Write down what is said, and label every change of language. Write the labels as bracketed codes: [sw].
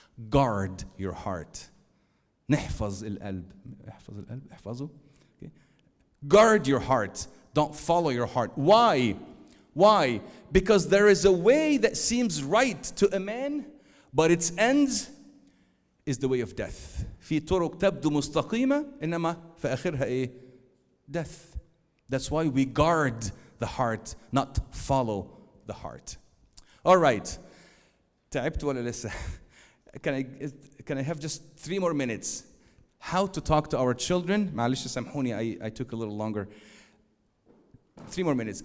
[en] Guard your heart. [ar] نحفظ القلب. احفظ القلب. احفظه. [en] Okay. Guard your heart. Don't follow your heart. Why? Why? Because there is a way that seems right to a man, but its end is the way of death. [ar] في طرق تبدو مستقيمة إنما في آخرها إيه؟ [en] Death. That's why we guard the heart, not follow the heart. All right. [ar] تعبت ولا لسه? [en] Can I have just 3 more minutes? How to talk to our children. [ar] معلش سامحوني, [en] I took a little longer. 3 more minutes.